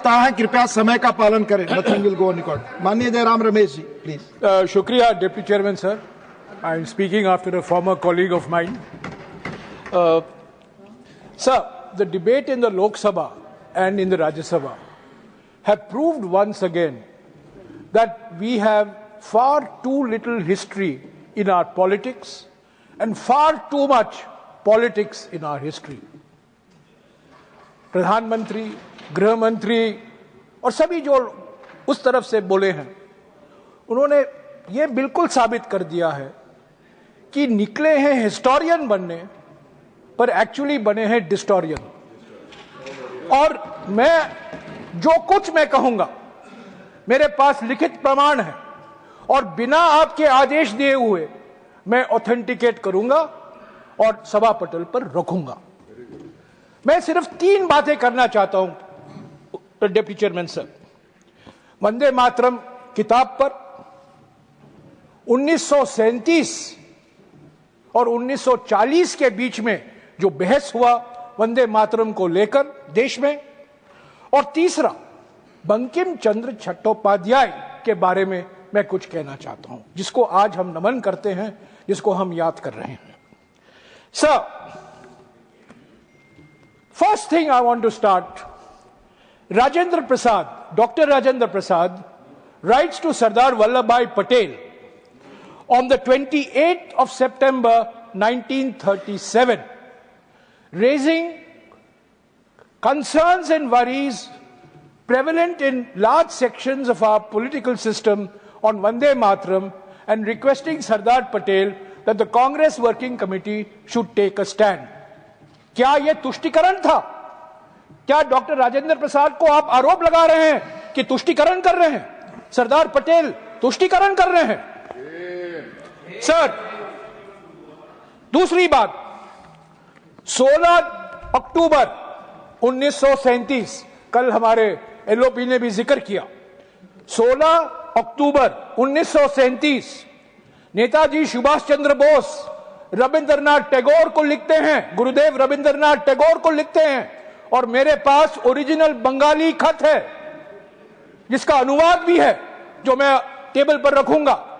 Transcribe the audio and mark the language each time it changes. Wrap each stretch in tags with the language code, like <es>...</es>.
<hi>सप्ताह है, कृपया समय का पालन करें।</hi> <en>Nothing will go on record.</en> <hi>माननीय जयराम रमेश जी, प्लीज। शुक्रिया</hi> <en>Deputy chairman sir. I am speaking after a former colleague of mine. Sir, the debate in the Lok Sabha and in the Rajya Sabha have proved once again that we have far too little history in our politics and far too much politics in our history.</en> <hi>प्रधानमंत्री, गृह मंत्री और सभी जो उस तरफ से बोले हैं, उन्होंने ये बिल्कुल साबित कर दिया है कि निकले हैं हिस्टोरियन बनने पर एक्चुअली बने हैं डिस्टोरियन। और मैं जो कुछ मैं कहूंगा मेरे पास लिखित प्रमाण है और बिना आपके आदेश दिए हुए मैं ऑथेंटिकेट करूंगा और सभा पटल पर रखूंगा। मैं सिर्फ 3 बातें करना चाहता हूं deputy chairman sir. Vande Mataram किताब पर 1937 और 1940 के बीच में जो बहस हुआ वंदे मातरम को लेकर देश में, और तीसरा बंकिम चंद्र चट्टोपाध्याय के बारे में मैं कुछ कहना चाहता हूं, जिसको आज हम नमन करते हैं, जिसको हम याद कर रहे हैं।</hi> <en>Sir, first thing I want to start, Rajendra Prasad, doctor Rajendra Prasad writes to Sardar Vallabhbhai Patel on the 28th of September 1937, raising concerns and worries prevalent in large sections of our political system on Vande Mataram and requesting Sardar Patel that the Congress Working Committee should take a stand.</en> <hi>क्या यह तुष्टिकरण था? क्या doctor Rajendra Prasad को आप आरोप लगा रहे हैं कि तुष्टिकरण कर रहे हैं? सरदार पटेल तुष्टिकरण कर रहे हैं? सर, दूसरी बात, 16 अक्टूबर 1937, कल हमारे एलओपी ने भी जिक्र किया, 16 अक्टूबर 1937 नेताजी सुभाष चंद्र बोस रविंद्रनाथ टैगोर को लिखते हैं, गुरुदेव रविंद्रनाथ टैगोर को लिखते हैं, और मेरे पास ओरिजिनल बंगाली खत है जिसका अनुवाद भी है जो मैं टेबल पर रखूंगा।</hi>